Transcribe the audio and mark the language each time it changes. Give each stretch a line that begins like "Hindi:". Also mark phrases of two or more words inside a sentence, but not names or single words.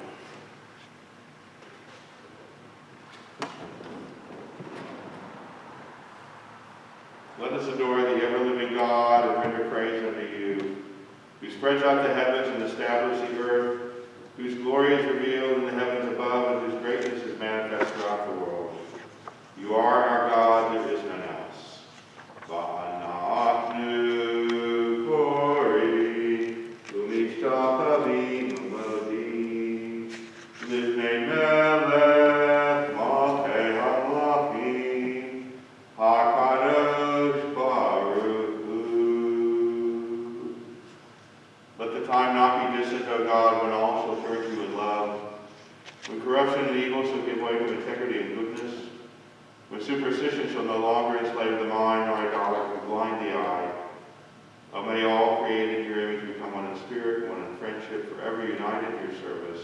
English: Let us adore the ever-living God and render praise unto you, who spreads out the heavens and establishes the earth, whose glory is revealed in the heavens above, and whose greatness is manifest throughout the world. You are our God, there is none else.
Hebrew: ואנחנו כורעים ומשתחווים ומודים, לפני מלך מלכי המלכים הקדוש ברוך הוא.
English: Let the time not be distant, O God, when all shall serve you with love, when corruption and evil shall give way to integrity and goodness, when superstition shall no longer enslave the mind, nor idolatry blind the eye. O may all created in your image become one in spirit, one in friendship, forever united in your service.